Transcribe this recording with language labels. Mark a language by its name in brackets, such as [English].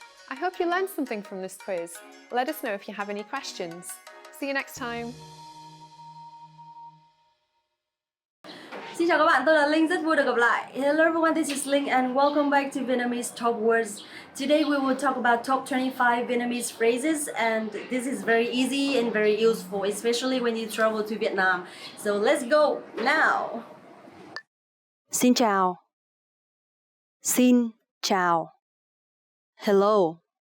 [English] I hope you learned something from this quiz. Let us know if you have any questions. See you next time. [Vietnamese] Xin chào các bạn, tôi là Linh, rất vui được gặp lại. [English] Hello everyone, this is Linh and welcome back to Vietnamese Top Words. Today we will talk about top 25 Vietnamese phrases and this is very easy and very useful, especially when you travel to Vietnam. So let's go now. [Vietnamese] Xin chào. Xin chào. Hello.